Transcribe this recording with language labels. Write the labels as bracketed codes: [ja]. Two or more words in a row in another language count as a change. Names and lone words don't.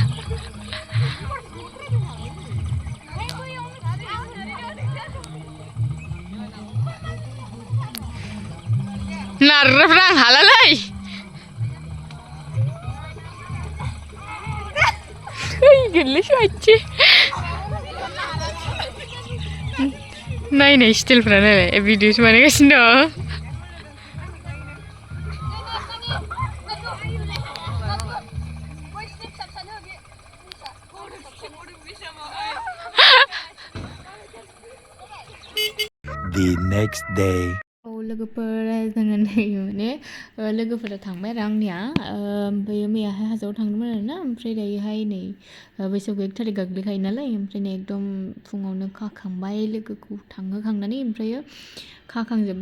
[brx] नारग्राफ्रा आं हालालै थैगोनलै सयथि नायनाय स्टाइलफ्रा नायलाय भिडिअ'सो बानायगासिनो दं [en] The next day. [brx] लोगोफोर जोङो नै माने लोगोफोरा थांबाय आरो आंनिया ओमफ्राय मैयाहाय हाजोआव थांदोंमोन आरोना ओमफ्राय दायोहाय नै बैसागु 1 थारिख गोग्लैखायो नालाय ओमफ्राय नै एकदम फुङावनो खाखांबाय लोगोखौ थांहोखांनानै ओमफ्रायो खाखांजोब्बाय